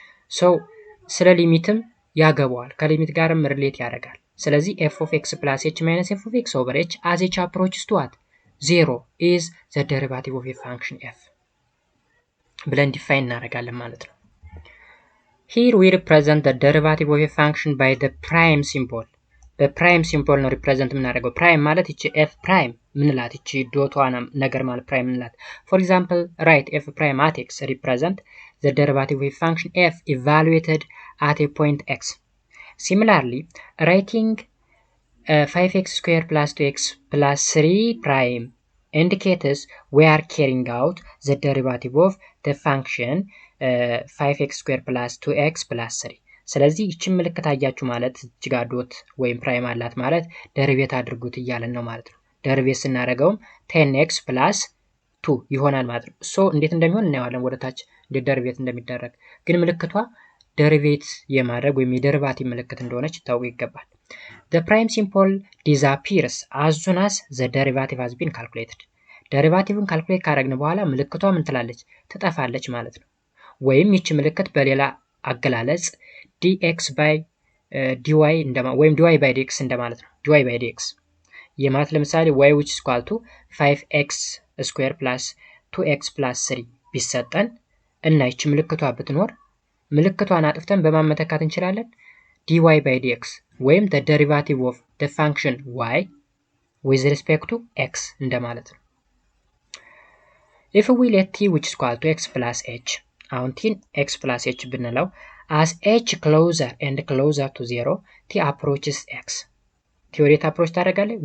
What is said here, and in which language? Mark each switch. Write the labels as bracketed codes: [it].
[am] ሶ ስለ ሊሚትም ያገባዋል ከሊሚት ጋርም ሪሌት ያደርጋል። ስለዚህ [en] f of x plus h minus f of x over h as h approaches to what 0 is the derivative of a function f [am] ብለን ዲፋይን እናደርጋለን ማለት ነው። [en] Here we represent the derivative of a function by the prime symbol. [am] በፕራይም ሲምቦል ነው ሪፕሬዘንት የምናደርገው። ፕራይም ማለት እቺ ኤፍ ፕራይም ምንላት እቺ ዶቷ ነገር ማለት ፕራይም ምንላት። [en] for example write f prime at x represent the derivative of a function f evaluated at a point x. Similarly, writing 5x squared plus 2x plus 3 prime indicates we are carrying out the derivative of the function 5x squared plus 2x plus 3. [am] ስለዚህ ይህችን ምልክት አያችሁ ማለት እዚህ ጋር ዶት ወይም ፕራይም አላት ማለት ደሪቬት አድርጉት እያለን ነው ማለት ነው። ደሪቬት ስናደርገውም 10x plus 2 ይሆናል ማለት ነው። ሶ እንዴት እንደሚሆን እናየዋለን ወደታች እንዴት ደሪቬት እንደሚደረግ። ግን ምልክቷ ደሪቬት የማድረግ ወይም የደሪቫቲቭ ምልክት እንደሆነች ታውቁ ይገባል። [en] The prime symbol disappears as soon as the derivative has been calculated. [am] ደሪቫቲቭን ካልኩሌት ካደረግን በኋላ ምልክቷ ምን ትላለች? ትጠፋለች ማለት ነው። ወይም ይህች ምልክት በሌላ አገላለጽ dx by dy ወይም dy by dx እንደማለት ነው። dy by dx የማለት ለምሳሌ [en] y which is equal to 5x square plus 2x plus 3 [am] ቢሰጠን እና ይህች ምልክቷ ብትኖር ምልክቷን አጥፍተን በማን መተካት እንችላለን? [en] dy by dx [am] ወይም [en] the derivative of the function y with respect to x [am] እንደማለት ነው። [en] if we let t which is equal to x plus h [am] አሁን t x plus h ብንለው [en] as h closer and closer to 0 t approaches x t [am] ወዴት approach ታደርጋለች?